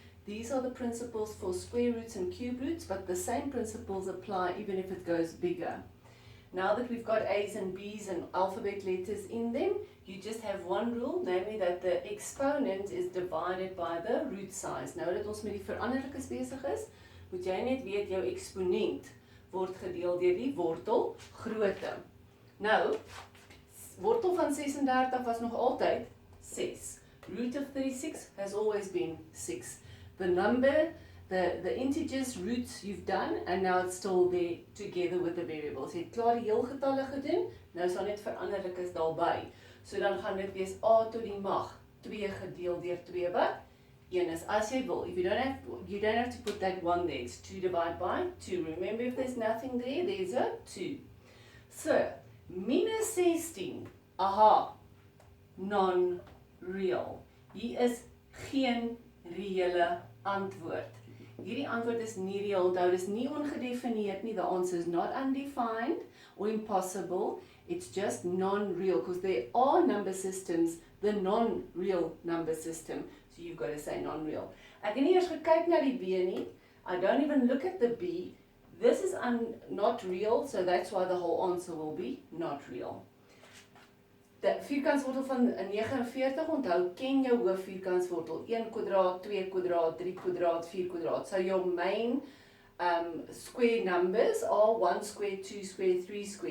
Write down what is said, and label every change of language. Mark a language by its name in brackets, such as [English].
[English] These are the principles for square roots and cube roots, but the same principles apply even if it goes bigger. Now that we've got A's and B's and alphabet letters in them, you just have one rule, namely that the exponent is divided by the root size. [Afrikaans] Nou dat ons met die veranderlikes besig is, moet jy net weet jou eksponent word gedeel deur die wortel grootte. Nou, wortel van 36 was nog altyd 6. [English] Root of 36 has always been 6. The number, the integers roots you've done, and now it's still there together with the variables. [Afrikaans] Jy het klaar die heelgetalle gedoen, nou is daar net veranderlikes daarby. So dan gaan dit wees a tot die mag 2 gedeel deur 2 wat 1 is. As jy wil, [English] if you don't have to put that 1 there, it's 2 divided by 2. Remember, if there's nothing there, there's a 2. So, minus 16, aha, non-real. [Afrikaans] Hier is geen reële antwoord. Hierdie antwoord is nie reëel, onthou, dis nie ongedefinieerd nie. [English] The answer is not undefined or impossible. It's just non-real, because there are number systems, the non-real number system. So you've got to say non-real. [Afrikaans] Ek het nie eers gekyk na die B nie. [English] I don't even look at the B. This is not real, so that's why the whole answer will be not real. [Afrikaans] Die vierkantswortel van 49, onthou, ken jou hoofvierkantswortel. 1 kwadraat, 2 kwadraat, 3 kwadraat, 4 kwadraat. [English] So your main square numbers are 1 square, 2 square, 3 square.